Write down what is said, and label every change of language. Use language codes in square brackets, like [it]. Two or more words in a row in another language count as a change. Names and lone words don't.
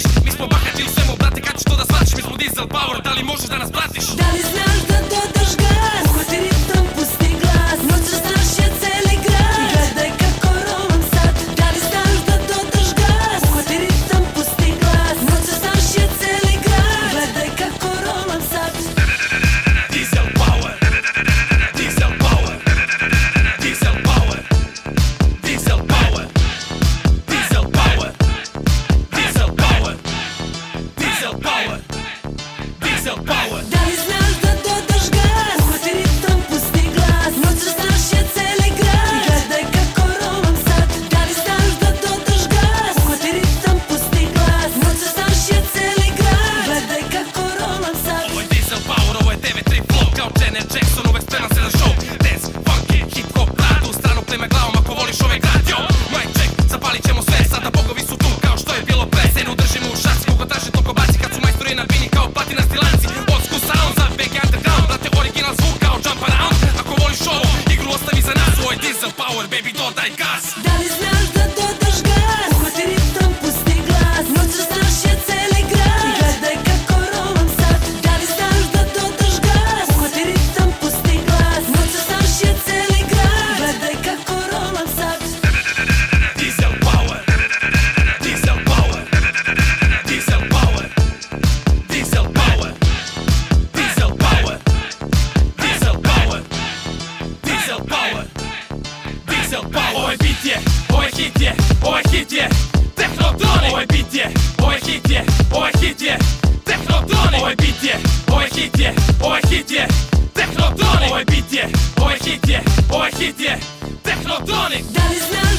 [sr] Mi smo bahati u svemu, brate, kad ćeš to da shvatiš, mi smo Diesel Power, da li možeš da nas pratiš? Da li znaš da dodaš gas, uhvati ritam, pusti glas, noć rastrašće celi grad i gledaj kako rolam sad. Da li znaš da dodaš gas, uhvati ritam, pusti glas, noć rastrašće celi grad i gledaj kako rolam sad. Diesel Power, Diesel Power, Diesel Power, Diesel Power, Diesel Power, Diesel Power, Diesel Power, Diesel Power. Da li znaš da dodaš gas, uhvati ritam, pusti glas, noć rastrašće celi grad i gledaj kako rolam sad. Da li znaš da dodaš gas, uhvati ritam, pusti glas, noć rastrašće celi grad i gledaj kako rolam sad. Ovo je Diesel Power, ovo je TV3 flow, kao Janet Jackson, uvek spreman se za show. [en] Dance, funky, hip hop, [sr] rad, u stranu pleme glavom ako voliš ovaj grad, yo. [en] Mic check, [sr] zapalit ćemo sve, sada bogovi su tu kao što je bilo pre. Scenu držimo u šaci, kogo traže toliko baci, kad su majstori na bini kao platinasti lanci. [en] Old school sound [sr] za BG underground, brate original zvuk kao [en] jump around. [sr] Ako voliš ovo, igru ostavi za nas, ovo je Diesel Power, baby dodaj gas. Da li znaš da dodaš gas, uhvati ritam, pusti glas, noć rastrašće celi grad i gledaj kako rolam sad. Da li znaš da dodaš gas, uhvati ritam, pusti glas, noć rastrašće celi grad i gledaj kako rolam sad. Diesel Power, Diesel Power, Diesel Power, Diesel Power, Diesel Power, Diesel Power, Diesel Power, Diesel Power. Ovo je bit je, ovo je hit je, ovo je hit je, Technotronic. Ovo je bit je, ovo je hit je, ovo je hit je, Technotronic. Ovo je bit je, ovo je hit je, ovo je hit je, Technotronic. Ovo je bit je, ovo je hit je, ovo je hit je, Technotronic. Da li znaš